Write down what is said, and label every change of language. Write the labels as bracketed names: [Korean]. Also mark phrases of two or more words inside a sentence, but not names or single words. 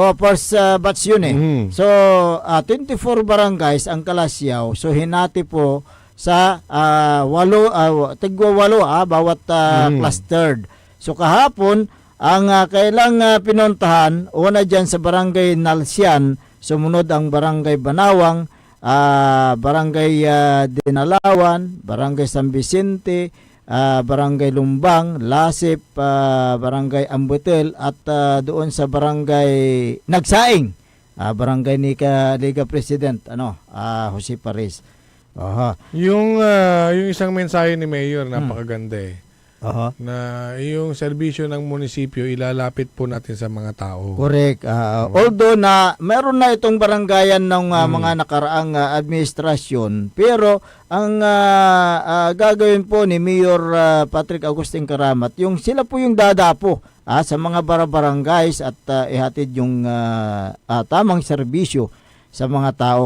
[English] First batch [Filipino] yun eh. So, 24 barangays ang Kalasyaw. So, hinati po sa tigwa 8 bawat clustered. So, kahapon, ang kailang pinuntahan, una dyan sa barangay Nalsian, sumunod ang barangay Banawang, Barangay Dinalawan, Barangay San Vicente, Barangay Lumbang, Lasip, Barangay Ambutel at doon sa Barangay Nagsaing, Barangay Liga President Jose Paris. Yung isang mensahe ni Mayor, napakaganda eh. Na yung serbisyo ng munisipyo ilalapit po natin sa mga tao. Correct. Although na meron na itong barangayan ng mga nakaraang administrasyon, pero ang gagawin po ni Mayor Patrick Agustin Karamat, yung sila po yung dadapo sa mga barangays at ihatid yung tamang serbisyo sa mga tao.